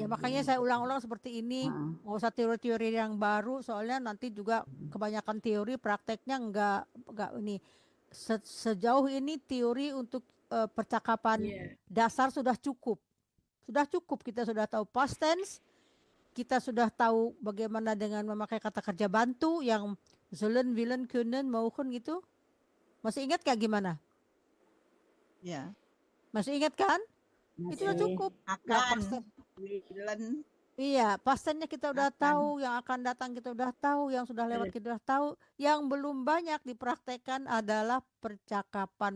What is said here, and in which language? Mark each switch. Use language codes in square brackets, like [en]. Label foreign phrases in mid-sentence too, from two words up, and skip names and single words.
[id] Ya makanya saya ulang-ulang seperti ini, nggak usah teori-teori yang baru, soalnya nanti juga kebanyakan teori, prakteknya nggak ini. Sejauh ini teori untuk percakapan dasar sudah cukup. [de] Kita sudah tahu past tense, kita sudah tahu bagaimana dengan memakai kata kerja bantu yang sollen, willen, können, [id] mogen gitu. Masih ingat gak gimana? Ya. Masih ingat kan? Itu sudah cukup. Nah, Akan. Willen. Iya, pastennya kita udah Akan. tahu, yang akan datang kita udah tahu, yang sudah lewat kita udah tahu. Yang belum banyak dipraktekkan adalah percakapan.